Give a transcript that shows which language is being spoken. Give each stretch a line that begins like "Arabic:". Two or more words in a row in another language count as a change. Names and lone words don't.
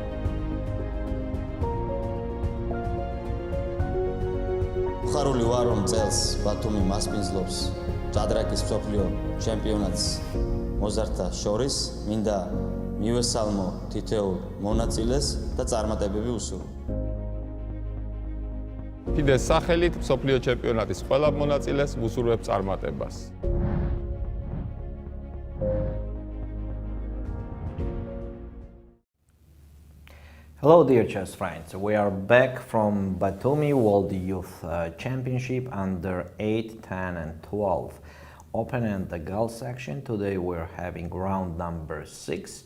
Georgian: ხარული ვარ რომ წელს ბათუმი მასპინძლობს ჭადრაკის მსოფლიო ჩემპიონატს მოზარდთა შორის მინდა მივესალმო თითოეულ მონაწილეს და წარმატებები უსურვო. ფიდეს სახელით მსოფლიო ჩემპიონატის ყველა მონაწილეს ვუსურვებ წარმატებას.
English: Hello dear chess friends, we are back from Batumi World Youth Championship under 8, 10 and 12. Open and the girl section. Today we're having round number 6.